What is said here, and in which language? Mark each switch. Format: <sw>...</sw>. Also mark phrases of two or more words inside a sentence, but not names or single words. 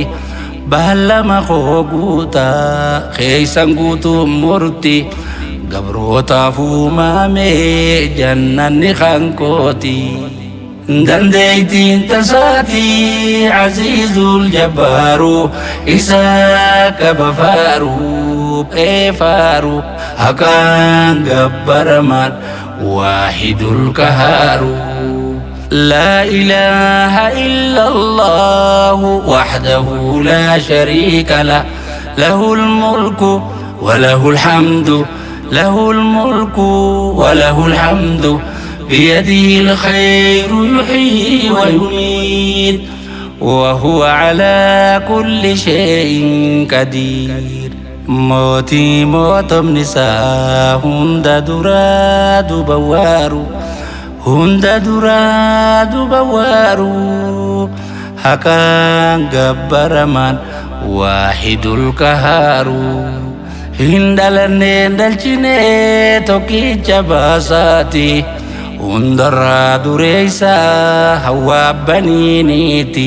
<om>Ballama koo guutaa keessan guutuun murti, gabrootaaf uumame jannanni kan kooti. Dandeeytiin tasaatii</om> <ar>العزيز الجبار,</ar> <om>isaa qaba faaru eefaaru. Haqaan gabbaramaan</om> <ar>الواحد القهار. لا إله إلا الله وحده لا شريك له، له الملك وله الحمد، له الملك وله الحمد. بيده الخير يحيي ويميت، وهو على كل شيء قدير.</ar> <om>موتي mootomni isaa hunda duraa duuba waaru, hunda duraa duuba waaru. Haqaan gabbaramaan</om> <ar>الواحد القهار.</ar> <om>Hin dhalanneen dhalchinee tokkicha baasaati, hundarraa dureeysaa hawaa baniiniiti.</om>